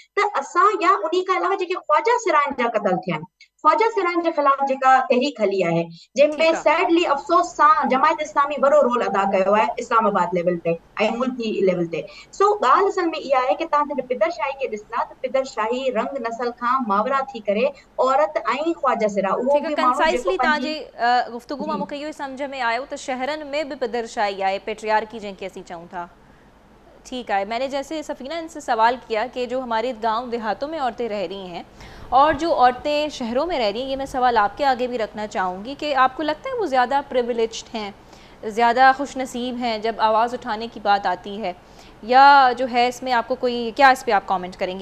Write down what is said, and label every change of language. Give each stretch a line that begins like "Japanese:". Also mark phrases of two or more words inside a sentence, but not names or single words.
Sindhi: त असां या उन्ही खां अलावा जेके ख्वाजा सिराइन जा क़तल थिया आहिनि, ख्वाजा सिराइन जे ख़िलाफ़ जेका तहरीक हली आहे जंहिंमें सैडली अफ़सोस सां जमायत इस्लामी वॾो रोल अदा कयो आहे इस्लामाबाद लेवल ते ऐं मुल्की लेवल ते। सो ॻाल्हि असल में इहा आहे कि तव्हां जॾहिं पिदर शाही खे ॾिसंदा त पिदर शाही रंग नस्ल खां मावरा थी करे औरत ऐं ख्वाजा सिरा उहो बि कंसाइसली तव्हांजी गुफ्तगू मां मूंखे इहो ई सम्झ में आयो त शहरनि में बि पिदर शाही आहे, पेट्रियार्की जंहिंखे असीं चऊं था।
Urdu: ٹھیک ہے. میں نے جیسے سفینہ ان سے سوال کیا کہ جو ہمارے گاؤں دیہاتوں میں عورتیں رہ رہی ہیں اور جو عورتیں شہروں میں رہ رہی ہیں، یہ میں سوال آپ کے آگے بھی رکھنا چاہوں گی کہ آپ کو لگتا ہے وہ زیادہ پریویلیجڈ ہیں، زیادہ خوش نصیب ہیں جب آواز اٹھانے کی بات آتی ہے، یا جو ہے اس میں آپ کو کوئی کیا اس پہ آپ کامنٹ کریں گے؟